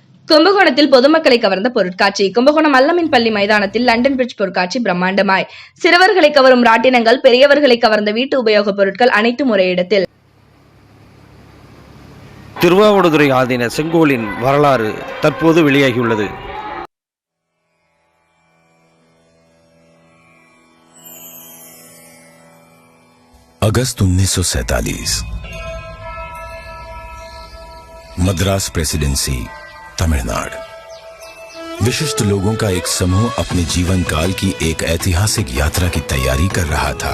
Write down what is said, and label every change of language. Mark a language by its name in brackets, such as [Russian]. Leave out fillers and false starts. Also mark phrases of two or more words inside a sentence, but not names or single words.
[Tamil] கும்பகோணத்தில் பொதுமக்களை கவர்ந்த பொருட்காட்சி. கும்பகோணம் அல்லமின் பள்ளி மைதானத்தில் லண்டன் பிரிட்ஜ் பொருட்காட்சி பிரம்மாண்டமாய். சிறுவர்களை கவரும் ராட்டினங்கள், பெரியவர்களை கவர்ந்த வீட்டு உபயோகப் பொருட்கள் அனைத்தும் ஒரே இடத்தில். திருவாவடுதுறை ஆதீன செங்கோலின் வரலாறு தற்போது வெளியாகியுள்ளது. [Hindi] अगस्त 1947 मद्रास प्रेसिडेंसी, तमिलनाडु। विशिष्ट लोगों का एक समूह अपने जीवन काल की एक ऐतिहासिक यात्रा की तैयारी कर रहा था।